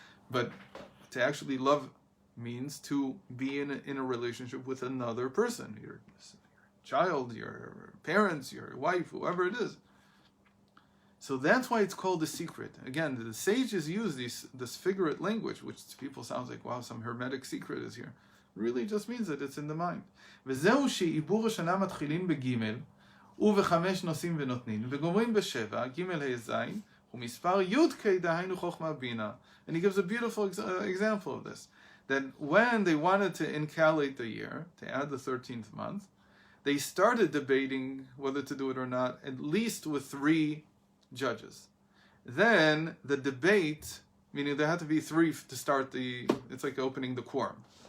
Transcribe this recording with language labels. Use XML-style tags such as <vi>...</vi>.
<en>But to actually love means to be in a relationship with another person, your child, your parents, your wife, whoever it is. So that's why it's called a secret. Again, the sages use this figurate language, which to people sounds like, wow, some hermetic secret is here. Really just means that it's in the mind.</en> <he>וזהו שעיבור השנה מתחילים בג' ובחמש נושאים ונותנים וגומרים בשבע, ג' ה' ז' ומספר י' דהיינו חוכמה בינה.</he> <en>And he gives a beautiful example of this. That when they wanted to incalate the year, to add the 13th month, they started debating whether to do it or not, at least with 3 judges. Then the debate, meaning there had to be 3 to start it's like opening the quorum.</en>